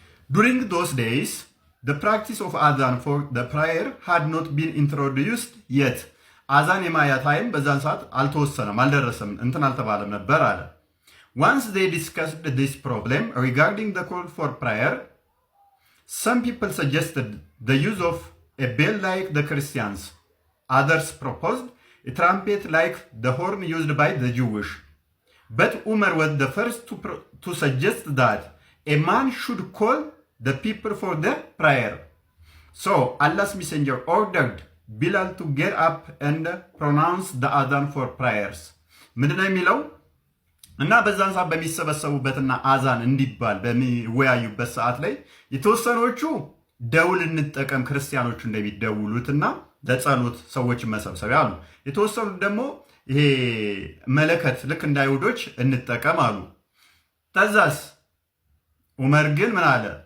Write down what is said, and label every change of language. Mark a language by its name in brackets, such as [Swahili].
[English] during those days the practice of adhan for the prayer had not been introduced yet [Amharic] አዛን የማያ ታይም በዛን ሰዓት አልተወሰነም አልደረሰም እንትን አልተባለም ነበር አለ። [English] once they discussed this problem regarding the call for prayer some people suggested the use of a bell like the Christians. Others proposed a trumpet like the horn used by the Jewish. But Umar was the first to suggest that a man should call the people for the prayer. So Allah's messenger ordered Bilal to get up and pronounce the adhan for prayers. [Amharic] ምንድነው የሚለው? እና በዛን ሰዓት በሚሰበሰቡበትና አዛን እንዲባል በሚወያዩበት ሰዓት ላይ የተወሰኖቹ ደውል እንጠቀም ክርስቲያኖቹ እንደሚደውሉትና ለጸሎት ሰዎች መሰብሰቢያ አሉ። የተወሰኑት ደግሞ ይሄ መለከት ልክ እንደ አይሁዶች እንጠቀም አሉ። ተዛስ ዑመር ግን ምን አለ?